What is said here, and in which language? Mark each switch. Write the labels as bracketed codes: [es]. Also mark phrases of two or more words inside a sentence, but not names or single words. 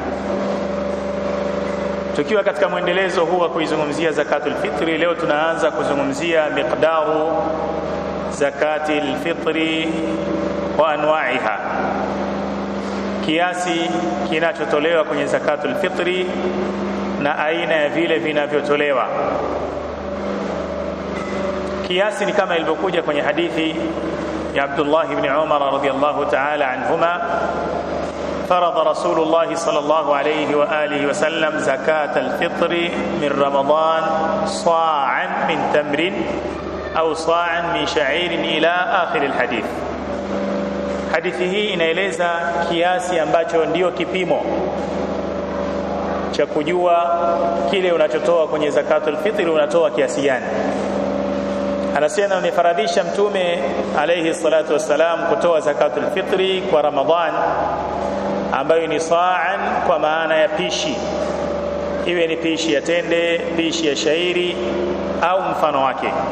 [sw] Tukiwa katika mwendelezo huu wa kuizungumzia [ar] زكاة الفطر, [sw] leo tunaanza kuzungumzia [ar] مقدار زكاة الفطر وأنواعها, [sw] kiasi kinachotolewa kwenye [ar] زكاة الفطر [sw] na aina ya vile vinavyotolewa. Kiasi ni kama ilivyokuja kwenye hadithi ya Abdullah ibn Umar [ar] رضي الله تعالى عنهما, فرض رسول الله صلى الله عليه وآله وسلم زكاة الفطر من رمضان صاعا من تمر أو صاعا من شعير إلى آخر الحديث. [sw] Hadithi hii inaeleza kiasi ambacho ndio kipimo cha kujua kile unachotoa kwenye [ar] زكاة الفطر [sw] unatoa kiasi gani. Anasema amefaradhisha Mtume [ar] عليه الصلاة والسلام [sw] kutoa [ar] زكاة الفطر [sw] kwa Ramadhan, ambayo ni sa'an kwa maana ya pishi, iwe ni pishi ya tende, pishi ya shairi au mfano wake.